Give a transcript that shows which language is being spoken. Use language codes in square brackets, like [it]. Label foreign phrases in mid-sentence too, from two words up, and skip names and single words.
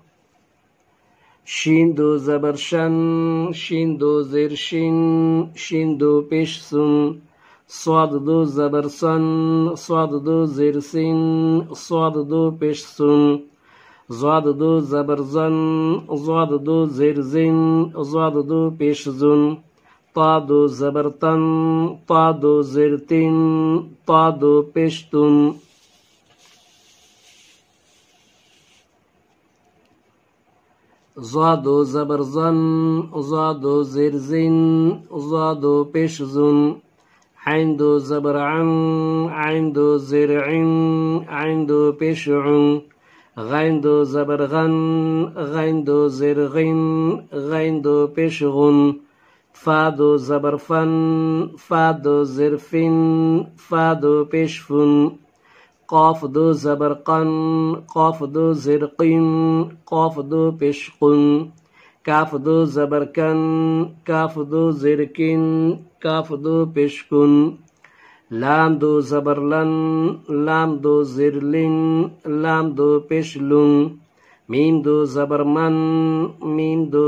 [hi] शीन दो ज़बर शन, शीन दो ज़ेर शिन, शीन दो पेश सुन, स्वाद दो ज़बर सन, स्वाद दो ज़ेर सिन, स्वाद दो पेश सुन, ज़ाद दो ज़बर ज़न, ज़ाद दो ज़ेर ज़िन, ज़ाद दो पेश ज़ुन, ता दो ज़बर तन, ता दो ज़ेर तिन, ता दो पेश तुन। ज़ादो ज़बर ज़न, ज़ादो ज़ेर ज़िन, ज़ादो पेश ज़ुन, आइन दो ज़बर अन, आइन दो ज़ेर इन, आइन दो पेश उन, गैन दो ज़बर गन, गैन दो ज़ेर गिन, गैन दो पेश गुन, फा दो ज़बर फन, फा दो ज़ेर फिन, फा दो पेश फुन, قاف दो ज़बर قن, قاف दो ज़ेर क़िन, قاف दो पेश क़ुन, काफ दो ज़बर कन, काफ दो ज़ेर किन, काफ दो पेश कुन, लाम दो ज़बर लन, लाम दो ज़ेर लिन, लाम दो पेश लुन, मीम दो ज़बर मन, मीम दो